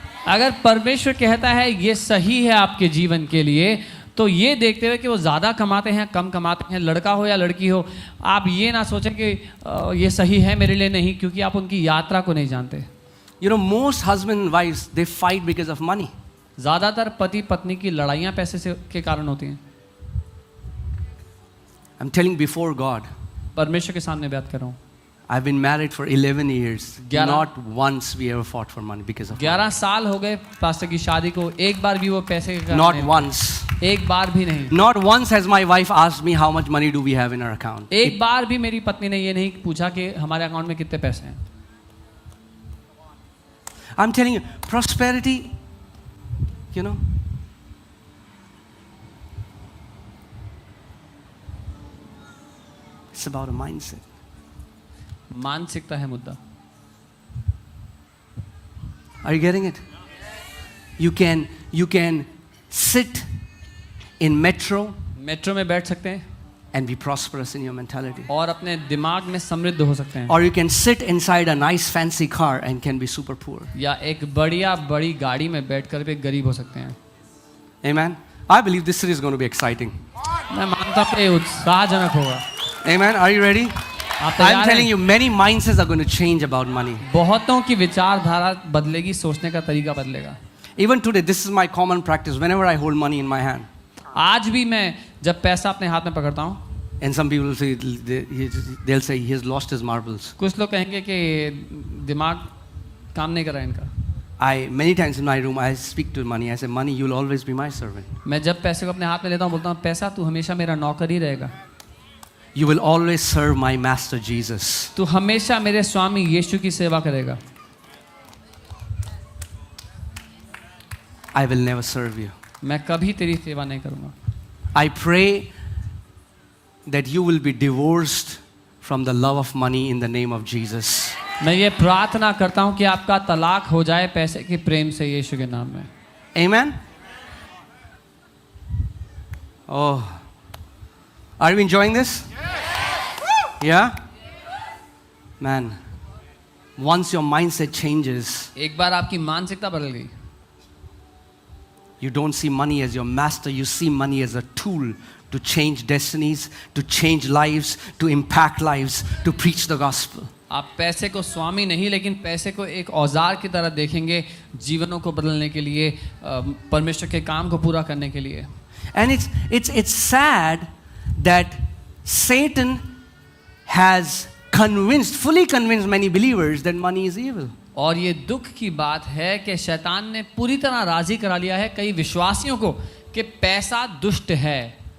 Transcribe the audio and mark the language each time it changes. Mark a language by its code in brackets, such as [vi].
[hi] अगर परमेश्वर कहता है ये सही है आपके जीवन के लिए, तो ये देखते हुए कि वो ज़्यादा कमाते हैं कम कमाते हैं, लड़का हो या लड़की हो, आप ये ना सोचें कि ये सही है मेरे लिए, नहीं, क्योंकि आप उनकी यात्रा को नहीं जानते। [en] You know, most husband and wives, they fight because of money. [hi] ज़्यादातर पति पत्नी की लड़ाइयाँ पैसे से के कारण होती हैं। [en] I'm telling before God, [hi] परमेश्वर के सामने बात कर रहा हूँ। [en] I've been married for 11 years. 11 Not once we ever fought for money because of [hi] 11 साल हो गए पास्टर की शादी को, एक बार भी वो पैसे के कारण [en] Not [hi] नहीं- [en] once. [hi] एक बार भी नहीं। [en] Not once has my wife asked me how much money do we have in our account. [hi] एक बार भी मेरी पत्नी ने ये नहीं पूछा कि हमारे अकाउंट में कितने पैसे हैं। [en] I'm telling you, prosperity, you know, it's about a mindset. [hi] मानसिकता है मुद्दा. [en] Are you getting it? You can sit in metro [hi] metro में बैठ सकते हैं [en] and be prosperous in your mentality. [hi] और अपने दिमाग में समृद्ध हो सकते हैं. [en] Or you can sit inside a nice fancy car and can be super poor. [hi] या एक बढ़िया बड़ी गाड़ी में बैठकर भी गरीब हो सकते हैं. [en] Amen. I believe this series is going to be exciting. [hi] मैं मानता हूँ कि उत्साहजनक होगा. [en] Amen. Are you ready? [hi] आप [en] I'm [hi] तैयार [en] telling [hi] हैं? [en] you, many mindsets are going to change about money. [hi] बहुतों की विचारधारा बदलेगी, सोचने का तरीका बदलेगा. [en] Even today, this is my common practice. Whenever I hold money in my hand, [hi] आज भी मैं जब पैसा अपने हाथ में पकड़ता हूँ, [en] and some people will say they'll say he has lost his marbles. [hi] कुछ लोग कहेंगे कि दिमाग काम नहीं कर रहा है इनका. [en] I many times in my room I speak to money. I say, money, you'll always be my servant. [hi] मैं जब पैसे को अपने हाथ में लेता हूँ, बोलता हूँ पैसा तू हमेशा मेरा नौकर ही रहेगा. [en] You will always serve my master Jesus. [hi] तू हमेशा मेरे स्वामी यीशु की सेवा करेगा. [en] I will never serve you. [hi] मैं कभी तेरी सेवा नहीं करूँगा. [en] I pray that you will be divorced from the love of money in the name of Jesus. [hi] मैं ये प्रार्थना करता हूँ कि आपका तलाक हो जाए पैसे के प्रेम से यीशु के नाम में. [en] Amen? Oh. Are you enjoying this? Yeah? Man, once your mindset changes, [hi] एक बार आपकी मानसिकता बदल गई, [en] you don't see money as your master, you see money as a tool to change destinies, to change lives, to impact lives, to preach the gospel. [hi] आप पैसे को स्वामी नहीं लेकिन पैसे को एक औजार की तरह देखेंगे जीवनों को बदलने के लिए, परमेश्वर के काम को पूरा करने के लिए. [en] And it's sad that Satan has fully convinced many believers that money is evil. [hi] और ये दुख की बात है कि शैतान ने पूरी तरह राजी करा लिया है कई विश्वासियों को कि पैसा दुष्ट है.